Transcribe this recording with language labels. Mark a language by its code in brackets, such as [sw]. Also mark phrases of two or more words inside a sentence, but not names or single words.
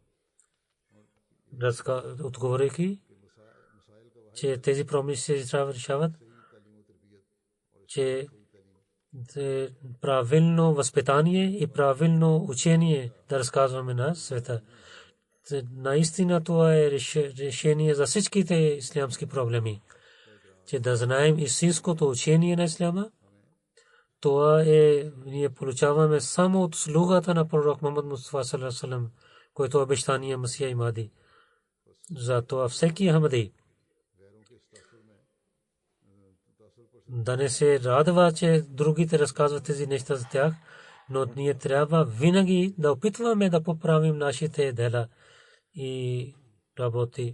[bg] Отговорейки, че тези проблеми се трябва да решават, че правилно възпитание и правилно учение да разказваме на света. Наистина това е решение за всичките ислямски проблеми. Че да знаем истинското учение на исляма, това е, ние получаваме само от слугата на пророк Мухаммад Мустафа [ar] صلى الله عليه وسلم, [bg] който е обещания Масия и Махди. Затова всеки ахмади да не се радва, че другите разказват тези неща за тях, но ние трябва винаги да опитваме да поправим нашите дела и работи.